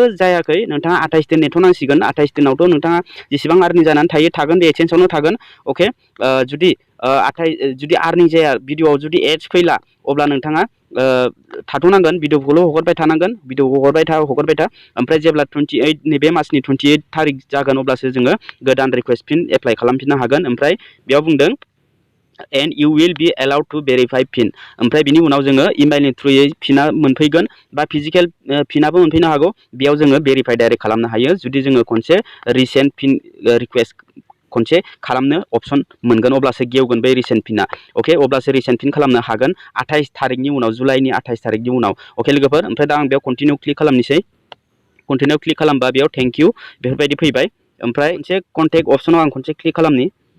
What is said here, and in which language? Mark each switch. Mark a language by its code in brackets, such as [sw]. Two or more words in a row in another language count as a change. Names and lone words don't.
[brx] जायाखै नोंथाङा 28 दिन नेथ'नांसिगोन 28 दिनावथ' नोंथाङा जेसेबां आर्निं जानानै थायो थागोन बे एडसेन्सआवनो थागोन अके जुदि आर्निं जाया भिडिअआव जुदि एड्स फैला अब्ला नोंथाङा थाथ'नांगोन भिडिअखौल' हगारबाय थानांगोन भिडिअखौ हगारबाय था ओमफ्राय जेब्ला 28 नैबे मासनि 28 थारिख जागोन अब्लासो जोङो गोदान [en] request pin apply [brx] खालामफिननो हागोन ओमफ्राय बेयाव बुंदों [en] and you will be allowed to verify pin [brx] ओमफ्राय बिनि उनाव जोङो इमेलनि थ्रुयै पिना मोनफैगोन बा [en] physical pin [brx] मोनफैनो हागौ बेयाव जोङो [en] verify direct [brx] खालामनो हायो जुदि जोङो खनसे [en] recent pin request [brx] खनसे खालामनो अपसन मोनगोन अब्लासो गेवगोन बे [en] recent pin [brx] अके अब्लासो [en] recent pin [brx] खालामनो हागोन 28 थारिखनि उनाव जुलाइनि 28 थारिखनि उनाव अके लोगोफोर ओमफ्राय दा आं बेयाव [en] continue click [brx] खालामनोसै [en] continue click [brx] खालामबा बेयाव [en] thank you [brx] बेफोरबायदि फैबाय ओमफ्राय मोनसे [en] contact option [brx] आं खनसे क्लिक खालामनि